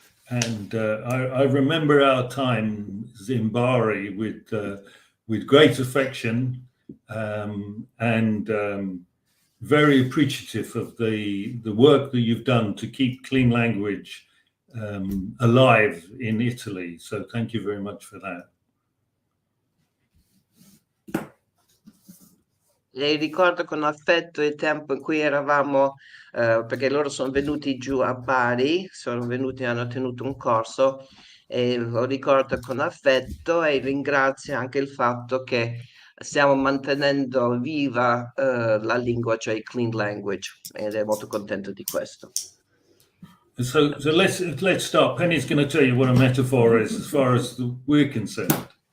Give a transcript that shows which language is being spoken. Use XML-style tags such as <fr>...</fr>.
<en>And I remember our time in Bari with great affection and very appreciative of the work that you've done to keep clean language alive in Italy. So thank you very much for that.</en> <it>E ricordo con affetto il tempo in cui eravamo, perché loro sono venuti giù a Bari, hanno tenuto un corso e lo ricordo con affetto e ringrazio anche il fatto che stiamo mantenendo viva la lingua, cioè il clean language, ed è molto contento di questo.</it> <en>So let's start. Penny's going to tell you what a metaphor is, as far as we're concerned.</en>